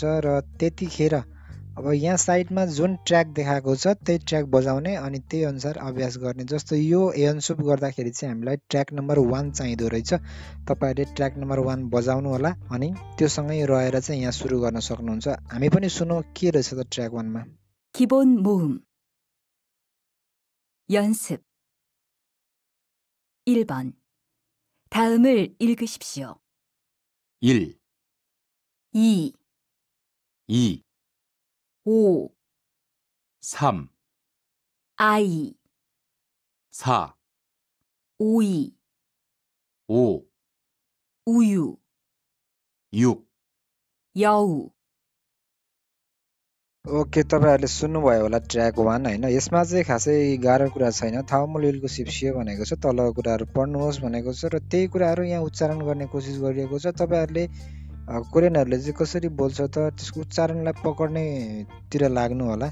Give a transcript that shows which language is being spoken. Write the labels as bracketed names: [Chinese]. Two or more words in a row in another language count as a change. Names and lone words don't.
[Nepali] र त्यतिखेर अब यहाँ साइडमा जुन ट्र्याक देखाएको छ त्यही ट्र्याक बजाउने अनि त्यही अनुसार अभ्यास गर्ने। जस्तो यो यन्सुप गर्दाखेरि चाहिँ हामीलाई [English] track number [Nepali] 1 चाहिँदो रहेछ। तपाईँहरूले [English] track number [Nepali] 1 बजाउनु होला अनि त्योसँगै रहेर चाहिँ यहाँ सुरु गर्न सक्नुहुन्छ। हामी पनि सुनौँ के रहेछ त ट्र्याक 1 मा। [Korean] 기본 모음 연습 1번 다음을 읽으십시오. 1, 2, 2, 5 3, 아이 4, 오이 5, 우유 6, 여우 [Nepali] ओके, तपाईँहरूले सुन्नुभयो होला ट्र्याक 1 होइन। यसमा चाहिँ खासै गाह्रो कुरा छैन। [Korean] 다음을 읽으십시오 [Nepali] भनेको छ, तलको कुराहरू पढ्नुहोस् भनेको छ, र त्यही कुराहरू यहाँ उच्चारण गर्ने कोसिस गरिएको छ। तपाईँहरूले कोरियनहरूले चाहिँ कसरी बोल्छ त त्यसको उच्चारणलाई पक्र्नेतिर लाग्नु होला।